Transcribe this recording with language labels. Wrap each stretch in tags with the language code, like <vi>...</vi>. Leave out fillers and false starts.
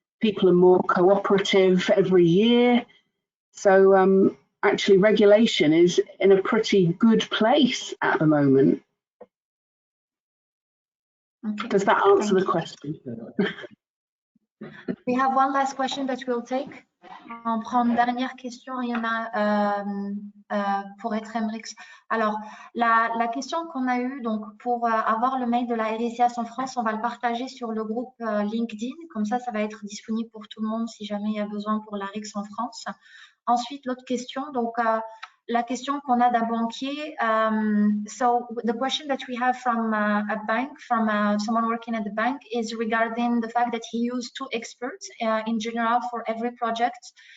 <en>People are more cooperative every year. So actually regulation is in a pretty good place at the moment. Okay. Does that answer the question? We have one last question that we'll take.</en> <fr>On prend une dernière question, il y en a pour être MRICS. Alors, la question qu'on a eue, donc pour avoir le mail de la RICS en France, on va le partager sur le groupe LinkedIn. Comme ça va être disponible pour tout le monde si jamais il y a besoin pour la RICS en France. Ensuite, l'autre question, donc la question qu'on a d'un banquier.</fr> <en>So the question that we have from a bank, from someone working at the bank, is regarding the fact that he used 2 experts in general for every project.</en>